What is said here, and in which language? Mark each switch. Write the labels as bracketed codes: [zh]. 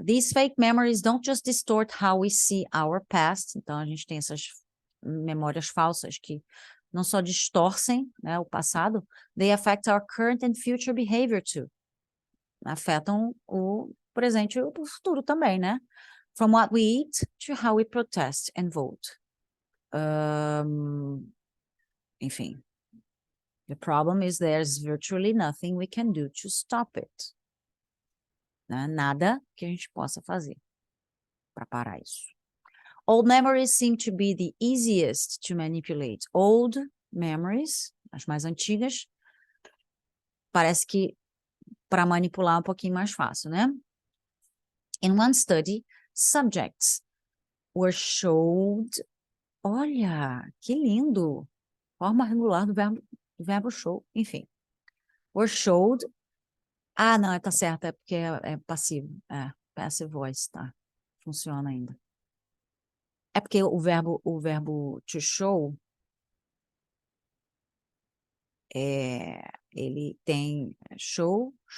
[en] These fake memories don't just distort how we see our past. [pt] Então, a gente tem essas memórias falsas que não só distorcem, né, o passado, [en] they affect our current and future behavior too. [pt] Afetam o presente e o futuro também, né? [en] From what we eat to how we protest and vote. Enfim. The problem is there's virtually nothing we can do to stop it. [pt] Né? Nada que a gente possa fazer para parar isso. [en] Old memories seem to be the easiest to manipulate. Old memories, [pt] as mais antigas, parece que para manipular é um pouquinho mais fácil, né? [en] In one study, subjects were showed... [pt] Olha, que lindo! Forma regular do verbo do verbo show, enfim. [en] Were showed. [pt] Ah, não, tá certo, é porque é passivo. Passive voice, tá. Funciona ainda. É porque o verbo to show, ele tem show.